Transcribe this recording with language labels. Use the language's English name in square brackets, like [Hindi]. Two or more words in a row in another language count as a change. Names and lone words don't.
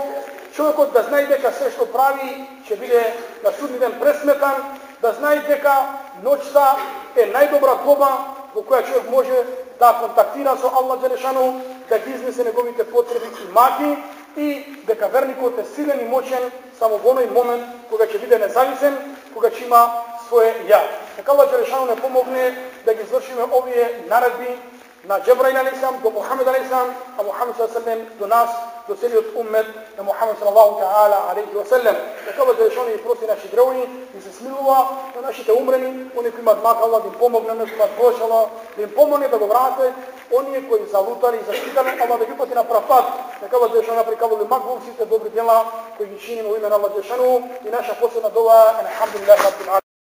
[Macedonian] Човекот да знае дека се што прави ќе биде на судни ден пресметан, да знае дека ноќта е најдобра доба во која човек може да контактира со [Arabic] الله جل شأنه, [Macedonian] да ги изнесе неговите потреби и маки, и дека верникот е силен и моćен само во оној момент кога ќе биде независен, кога ќе има свое ја. Нека [Arabic] الله جل شأنه [Macedonian] не помогне да ги извршиме овие наредби на Джебраил алейхиссалам до Мухамед алейхиссалам, а Мухамед [Arabic] صلى الله عليه وسلم [Macedonian] до нас, до целиот уммет на Мухамед [Arabic] صلى الله تعالى عليه وسلم. [Macedonian] Нека [Arabic] الله جل شأنه [Macedonian] и прости наши гревови и се смилува на нашите умрени, они кои имаат мака Аллах да им помогне, они кои имаат прошала, да им помогне да го вратат, оние кои залутали и заштитали, Аллах да ги упати на прав пат. Нека [Arabic] الله جل شأنه [Macedonian] наприкавали макбул сите добри дела кои ги чиниме во име на [Arabic] الله جل شأنه, [Macedonian] и наша последна дова е [Arabic] الحمد لله رب العالمين.